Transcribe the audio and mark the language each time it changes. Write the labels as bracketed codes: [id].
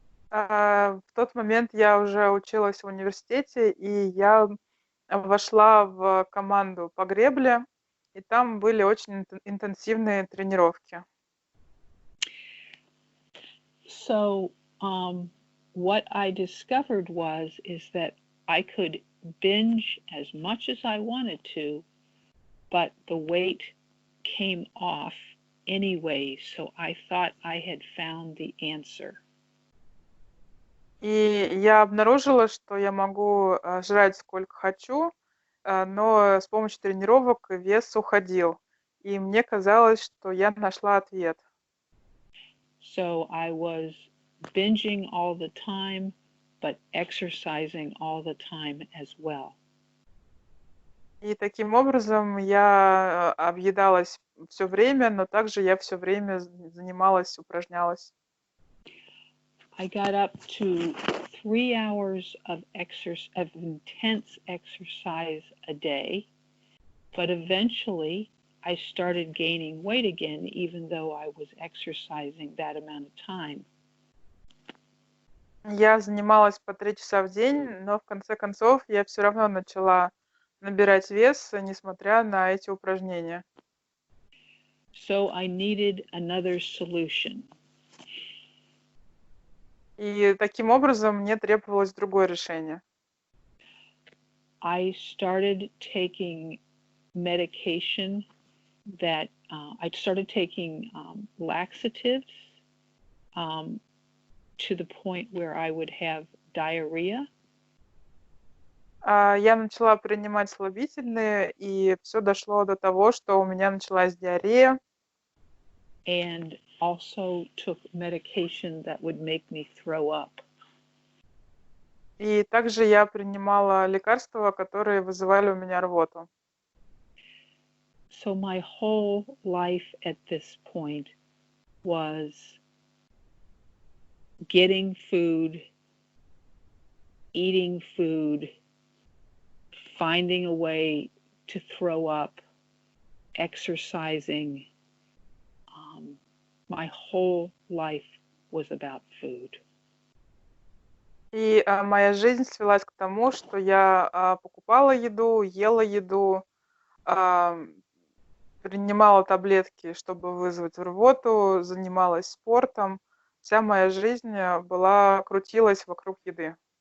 [ru] В тот момент я уже училась в университете, и я вошла в команду по гребле, и там были очень интенсивные тренировки. [en] So what I discovered is that I could binge as much as I wanted to, but the weight came off anyway, so I thought I had found the answer. [ru] И я обнаружила, что я могу жрать сколько хочу, но с помощью тренировок вес уходил. И мне казалось, что я нашла ответ. [en] So I was binging all the time, but exercising all the time as well. [ru] И таким образом я объедалась все время, но также я все время занималась, упражнялась. [en] I got up to 3 hours of intense exercise a day, but eventually I started gaining weight again, even though I was exercising that amount of time. [ru] Я занималась по 3 часа в день, но в конце концов я все равно начала набирать вес, несмотря на эти упражнения. [en] So I needed another solution. [ru] И таким образом мне требовалось другое решение. [en] I started taking medication that I started taking laxatives to the point where I would have diarrhea. [ru] Я начала принимать слабительные, и все дошло до того, что у меня началась диарея. [en] And also took medication that would make me throw up. [ru] И также я принимала лекарства, которые вызывали у меня рвоту. [en] So my whole life at this point was getting food, eating food, finding a way to throw up, exercising. My whole life was about food. [ru] И моя жизнь свелась к тому, что я покупала еду, ела еду, принимала таблетки, чтобы вызвать рвоту, занималась спортом. Вся моя жизнь крутилась вокруг еды.